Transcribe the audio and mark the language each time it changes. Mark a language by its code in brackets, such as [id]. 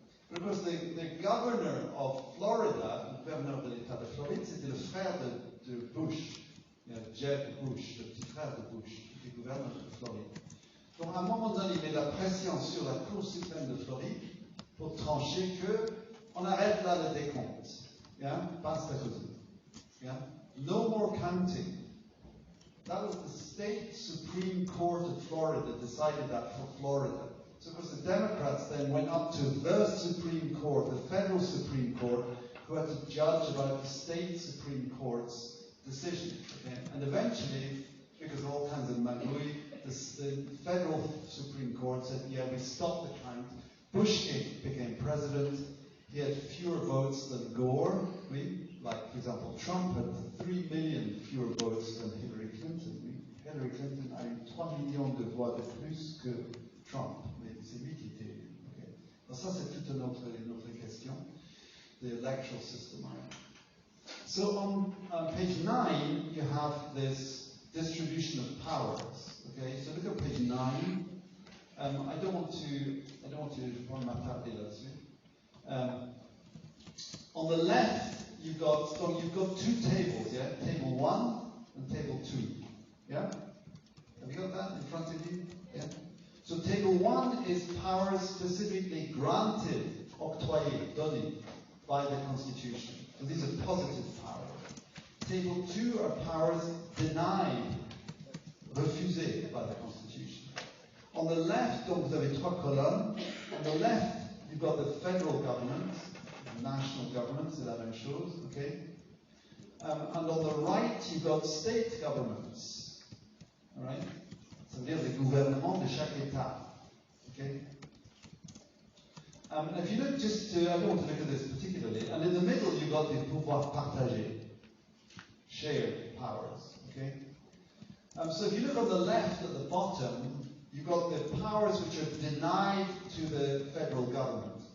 [en] But of course, the governor of Florida, [fr] le gouverneur de l'État de Floride, c'était le frère de Bush, Jeb Bush, le petit frère de Bush, qui était gouverneur de Floride. Donc à un moment donné, il met la pression sur la Cour suprême de Floride pour trancher que on arrête là le décompte. [en] Yeah? [it] Basta così. [en] Yeah? No more counting. That was the state Supreme Court of Florida decided that for Florida. So of course the Democrats then went up to the Supreme Court, the federal Supreme Court, who had to judge about the state Supreme Court's decision. Okay? And eventually, because of all kinds of magouille, the federal Supreme Court said, yeah, we stopped the count. Bush became president. He had fewer votes than Gore. Like, for example, Trump had 3 million fewer votes than Hillary Clinton. [fr] Hillary Clinton a eu 3 millions de voix de plus que Trump. Mais c'est lui qui était élu. Okay. Alors ça, c'est toute une autre question. [en] The electoral system. So on page 9, you have this distribution of powers. Okay, so look at page 9. I don't want to [fr] prendre ma table là-dessus. [en] On the left, you've got two tables, yeah? Table 1 and table 2. Yeah? Have you got that in front of you? Yeah? So table 1 is powers specifically granted, [fr] octroyés, donné, [en] by the Constitution. So these are positive powers. Table 2 are powers denied, [fr] refusés [en] by the Constitution. On the left, [fr] donc vous avez trois colonnes. [en] On the left, you've got the federal government, national government, [fr] c'est la même chose, [en] okay? And on the right, you've got state governments, all right? [fr] Ça veut dire les gouvernements de chaque État, okay? [en] And if you look I don't want to look at this particularly, and in the middle, you've got the [fr] pouvoir partagé, [en] shared powers, okay? So if you look on the left at the bottom, you've got the powers which are denied to the federal government.